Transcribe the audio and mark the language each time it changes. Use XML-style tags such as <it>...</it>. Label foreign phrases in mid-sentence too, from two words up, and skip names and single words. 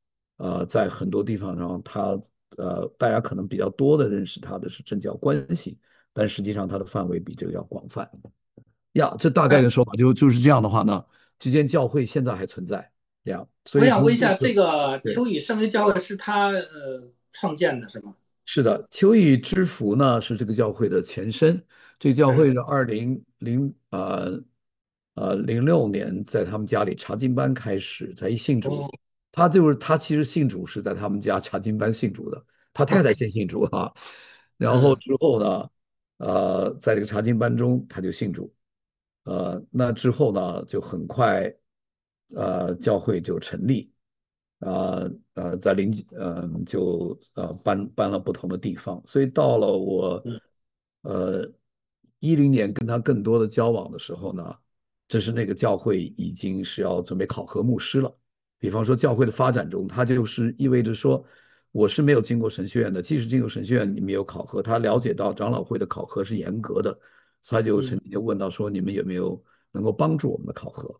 <zh>在很多地方上，大家可能比較多的認識他的是政教關係，但實際上它的範圍比這個要廣泛。呀，這大概的說法就是這樣的話呢，這間教會現在還存在。呀，所我以想問一下，這從這個個對。秋雨聖約教會是他創建的，是嗎？是的，秋雨之福呢是這個教會的前身。這個教會是2006年在他們家裡查經班開始，他一信主，哦他其實信主是在他們家查經班信主的，他太太先信主啊，然後嗯之後呢，在這個查經班中他就信主，那之後呢就很快，教會就成立。在就搬了不同的地方，所以到了我嗯 2010年跟他更多的交往的時候呢，这是那個教會已經是要準備考核牧師了。比方說教會的發展中，它就是意味着說我是沒有經過神學院的，即使經過神學院，你沒有考核，他了解到長老會的考核是嚴格的，他就曾嗯經就問到說你們有沒有能夠幫助我們的考核？</zh>